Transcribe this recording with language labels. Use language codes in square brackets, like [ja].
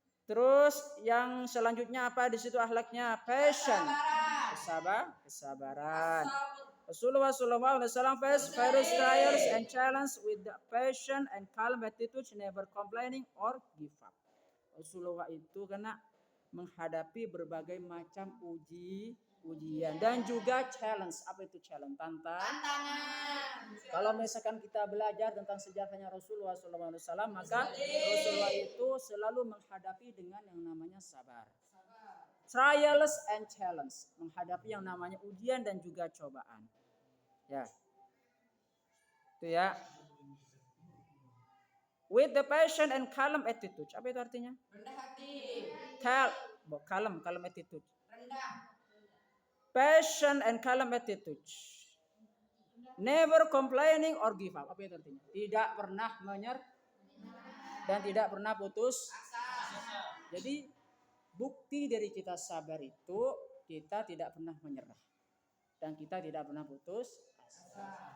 [id] Terus yang selanjutnya apa di situ akhlaknya? Passion. Kesabaran. [en] Rasulullah SAW faced various trials and challenges with the passion and calm attitude, never complaining or give up. [id] Rasulullah itu kena menghadapi berbagai macam ujian dan juga challenge. Apa itu challenge? Tantangan. Kalau misalkan kita belajar tentang sejarahnya Rasulullah SAW, maka Rasulullah itu selalu menghadapi dengan yang namanya sabar. [en] Trials and challenge, [id] menghadapi yang namanya ujian dan juga cobaan. Ya. Itu ya. [en] With the passion and calm attitude. [id] Apa itu artinya? Rendah hati. [en] Calm attitude. [id] Rendah. [en] Passion and calm attitude. Never complaining or give up. [id] Apa itu artinya? Tidak pernah menyerah dan tidak pernah putus asa. Jadi bukti dari kita sabar itu kita tidak pernah menyerah dan kita tidak pernah putus asa.